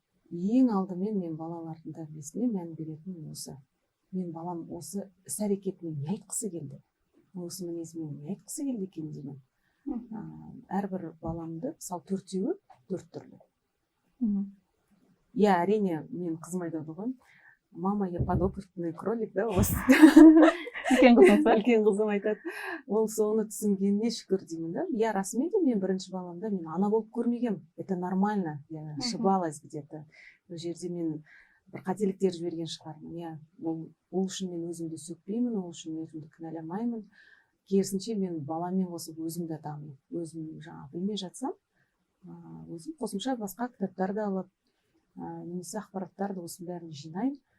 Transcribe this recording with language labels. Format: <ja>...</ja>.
<kk>Ең алдымен мен балалардың тәрбиесіне мән беретін осы. Мен балам осы іс-әрекетімен не айтқысы келді? Осы мінезімен не айтқысы келді екен деймін. Әрбір баламды, мысалы 4-еуі 4 түрлі. Иә, әрине, мен қызым айтады ғой.</kk> <ru>Мама, я подопытный кролик, да, осы.</ru> <kk>Үлкен қызым айтады. Ол соны түсінгеніне шүкір деймін да. Я расымен де мен бірінші баламда мен ана болып көрмегем.</kk> <ru>Это нормально. Я ошибалась где-то.</ru> <kk>Бұл жерде мен бір қателіктер жіберген шығармын. Я ол үшін мен өзімді сөкпеймін, ол үшін өзімді кінәламаймын. Керісінше мен баламен қосып өзімді дамимын. Өзім жаңағы білмей жатсам, өзім қосымша басқа кітаптарды алып, немесе ақпараттарды осының бәрін жинаймын.</kk>